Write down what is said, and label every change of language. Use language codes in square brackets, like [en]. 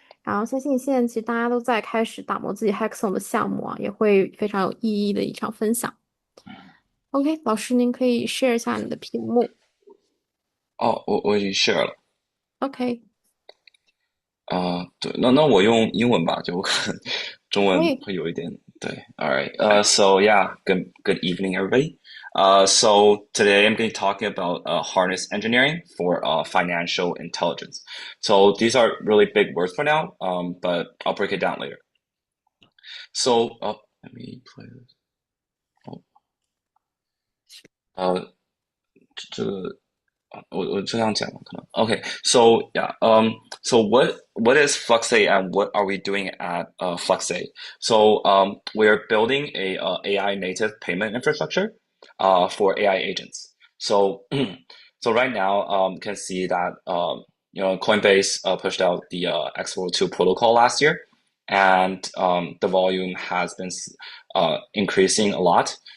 [zh] 然后相信现在其实大家都在开始打磨自己 Hackathon 的项目啊，也会非常有意义的一场分享。 OK，老师您可以 share 一下你的屏幕。哦，我已经 share 了。 OK。对，那我用英文吧，就我可能中文可以。会有一点对。 [en] All right. So yeah, good evening, everybody. So today I'm going to be talking about harness engineering for financial intelligence. So these are really big words for now, but I'll break it down later. So let me play this. [zh] Oh, 这个我这样讲可能 OK. [en] So yeah, so what is FluxA and what are we doing at FluxA? So we're building a AI native payment infrastructure for AI agents. So so right now you can see that Coinbase pushed out the X402 protocol last year, and the volume has been increasing a lot.